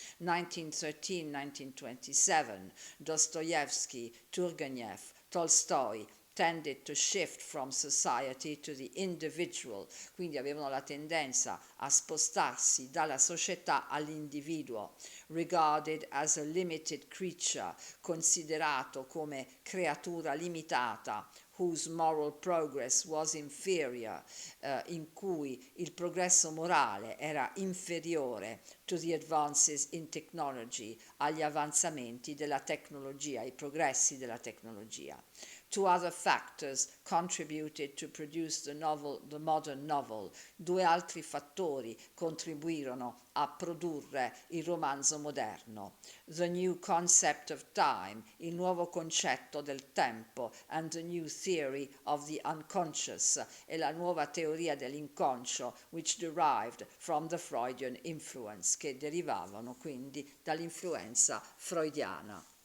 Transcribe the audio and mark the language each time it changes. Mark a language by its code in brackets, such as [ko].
[en] 1913-1927, Dostoevsky, Turgenev, Tolstoi, tended to shift from society to the individual, [it] quindi avevano la tendenza a spostarsi dalla società all'individuo, [en] regarded as a limited creature, [it] considerato come creatura limitata, [en] whose moral progress was inferior, [it] in cui il progresso morale era inferiore [en] to the advances in technology, [it] agli avanzamenti della tecnologia, ai progressi della tecnologia. [en] Two other factors contributed to produce the modern novel. [it] Due altri fattori contribuirono a produrre il romanzo moderno. [en] The new concept of time, [it] il nuovo concetto del tempo, [en] and the new theory of the unconscious, [it] e la nuova teoria dell'inconscio, [en] which derived from the Freudian influence, [it] che derivavano quindi dall'influenza freudiana.